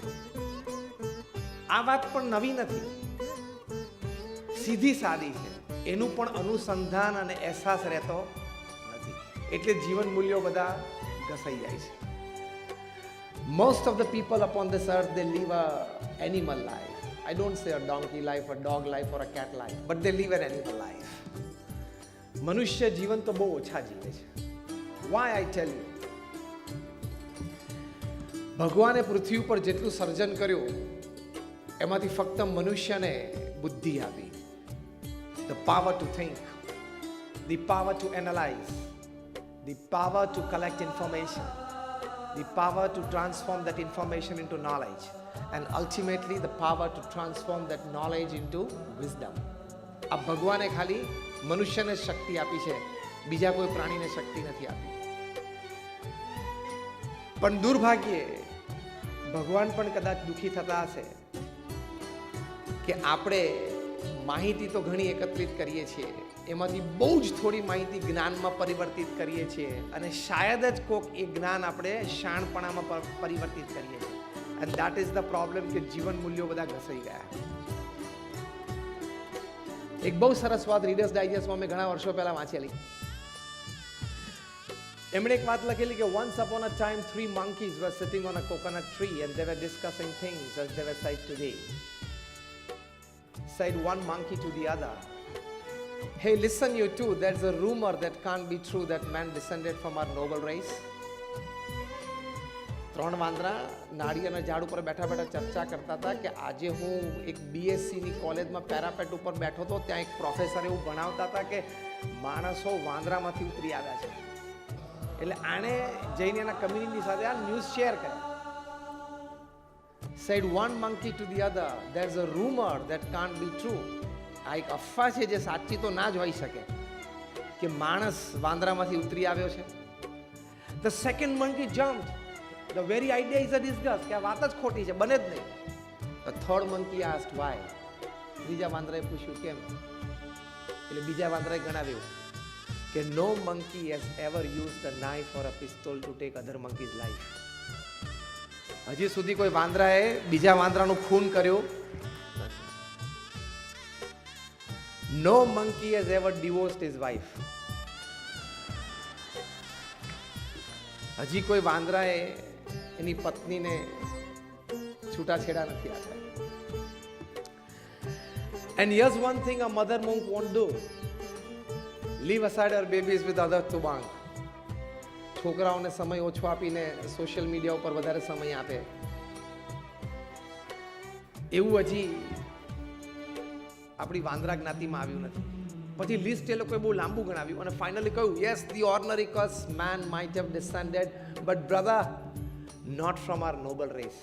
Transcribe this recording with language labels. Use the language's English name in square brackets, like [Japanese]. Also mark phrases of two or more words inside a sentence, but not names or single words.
[Gujarati] આ વાત પણ નવી નથી, સીધી સાદી છે. એનું પણ અનુસંધાન અને અહેસાસ રહેતો નથી, એટલે જીવન મૂલ્યો બધા ઘસાઈ જાય છે. [English] most of the people upon this earth they live a animal life. I don't say a donkey life, a dog life or a cat life, but they live an animal life. [Gujarati] મનુષ્ય જીવન તો બહુ ઓછા જીવે છે. [English] Why I tell you? [Gujarati] ભગવાને પૃથ્વી ઉપર જેટલું સર્જન કર્યું એમાંથી ફક્ત મનુષ્યને બુદ્ધિ આપી. [English] The power to think, the power to analyze, the power to collect information, the power to transform that information into knowledge, and ultimately the power to transform that knowledge into wisdom. [Gujarati] આ ભગવાને ખાલી મનુષ્યને શક્તિ આપી છે, બીજા કોઈ પ્રાણીને શક્તિ નથી આપી. પણ દુર્ભાગ્યે ભગવાન પણ કદાચ દુઃખી થતા હશે કે આપણે માહિતી તો ઘણી એકત્રિત કરીએ છીએ, એમાંથી બહુ જ થોડી માહિતી જ્ઞાનમાં પરિવર્તિત કરીએ છીએ, અને શાયદ જ કોક એ જ્ઞાન આપણે શાણપણામાં પરિવર્તિત કરીએ છીએ. [English] and that is the problem [Gujarati] કે જીવન મૂલ્યો બધા ઘસાઈ ગયા. એક બહુ સરસ વાત રીડર્સ ડાયજેસ્ટમાં મેં ઘણા વર્ષો પહેલા વાંચેલી. એમણે એક વાત લખેલી કે [English] once upon a time 3 monkeys were sitting on a coconut tree and they were discussing things as they were said today. Said one monkey to the other, "Hey, listen you two, there's a rumor that can't be true that man descended from our noble race." [Gujarati] 3 વાંદરા નાળિયેરના ઝાડ ઉપર બેઠા બેઠા ચર્ચા કરતા હતા કે આજે હું એક બીએસસીની કોલેજમાં પેરાપેટ ઉપર બેઠો હતો, ત્યાં એક પ્રોફેસર એવું ભણાવતા હતા કે માણસો વાંદરામાંથી ઉતરી આવ્યા છે. એટલે આણે જઈને એના કમ્યુનિટી સાથે આ [English] news share [Gujarati] કર્યા. [English] Said one monkey to the other, there's a rumor that can't be true. [Gujarati] આ એક અફવા છે જે સાચી તો ના જ હોઈ શકે કે માણસ વાંદરામાંથી ઉતરી આવ્યો છે. [English] The second monkey jumped. The very idea is a disgust [Gujarati] કે આ વાત જ ખોટી છે, બને જ નહીં. [English] The third monkey asked why. [Gujarati] ત્રીજા વાંદરાએ પૂછ્યું કેમ. એટલે બીજા વાંદરાએ ગણાવ્યું કે [English] no monkey has ever used a knife or a pistol to take other monkey's life. [Gujarati] હજી સુધી કોઈ વાંદરાએ બીજા વાંદરાનું ખૂન કર્યું નથી. [English] No monkey has ever divorced his wife. [Gujarati] હજી કોઈ વાંદરાએ એની પત્નીને છૂટાછેડા નથી આપ્યા. [English] And here's one thing a mother monk won't do. Leave aside her babies with other tubang. [Gujarati] છોકરાઓને સમય ઓછો આપીને [English] social media [Gujarati] ઉપર વધારે સમય આપે, એવું હજી આપણી વાંદરા જ્ઞાતિમાં આવ્યું નથી. પછી લિસ્ટ એ લોકોએ બહુ લાંબુ ગણાવ્યું અને ફાઇનલી કહ્યું [English] yes the ordinary cuss man might have descended but brother not from our noble race.